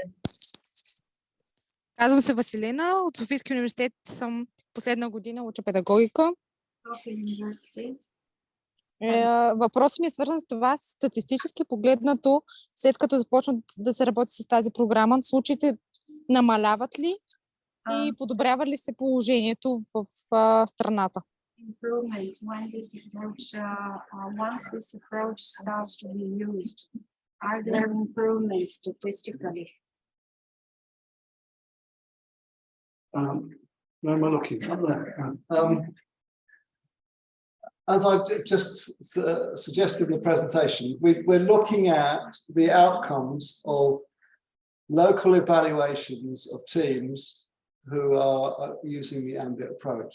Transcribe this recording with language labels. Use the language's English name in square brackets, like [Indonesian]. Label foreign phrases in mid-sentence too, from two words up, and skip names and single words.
[Bulgarian] Казвам се Василина, от Софийския университет съм последна година, уча педагогика. Въпросът ми е свързан с това, статистически погледнато, след като започнат да се работи с тази програма, случаите намаляват ли и подобрява ли се положението в страната? [English] Where am I looking? As I've just suggested in the presentation, we're looking at the outcomes of local evaluations of teams who are using the AMBIT approach.